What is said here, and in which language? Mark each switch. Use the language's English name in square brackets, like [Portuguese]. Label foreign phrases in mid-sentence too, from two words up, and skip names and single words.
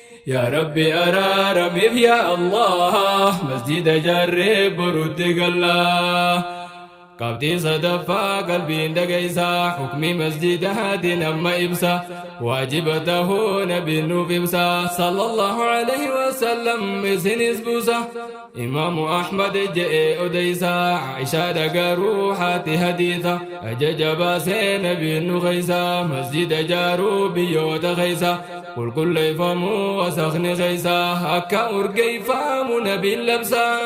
[Oromo] Yaa Rabbi araaramiif yaa Allah. Masjida jaarree boruutti galla. Qabxii sadaffaa qalbiin dhagaysa. Hukmi masjidaatiin amma ibsa. Waajiba tahuu nabiin nuuf ibsa. [Arabic] صلى الله عليه وسلم [Oromo] isinis buusa. Imaamu Ahmad je'ee odeysa. Aishaa dhagaruu haati hadiisa. Ajaja baasee nabiin nu gaysa. Masjida jaaruu biyyoota gaysa. Qulqulleeffamuu wasakni gaysa. Akka urgeeffamu nabiin labsa.